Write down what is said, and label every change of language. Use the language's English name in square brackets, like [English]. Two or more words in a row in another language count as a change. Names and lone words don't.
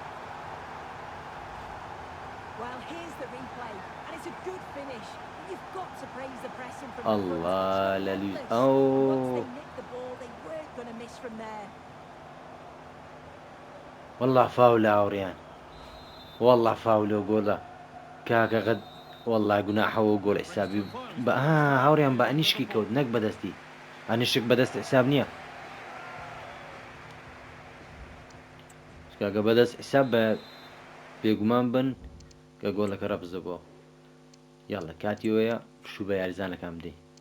[English] Well, here's the replay, and it's a good finish. You've got to praise the pressing from Allah, the Lali. front. Oh. Once they nicked the ball, they weren't going to miss from there. [Central Kurdish] والله فاولە ئاوڕێیان والله فاولە و گۆڵە کاکە قەت والله گوناحەوە گۆڵ حسابی بە هاوڕێیان بە ئەنیشکی کەوت نەک بەدەستی ئەنیشک بەدەست حساب نییە کاکە بەدەست حساب بە بێگومان بن کە گۆڵەکە ڕەبزەبەوە یاڵە کاتیەوەیە شوو بە یاریزانەکان بدەین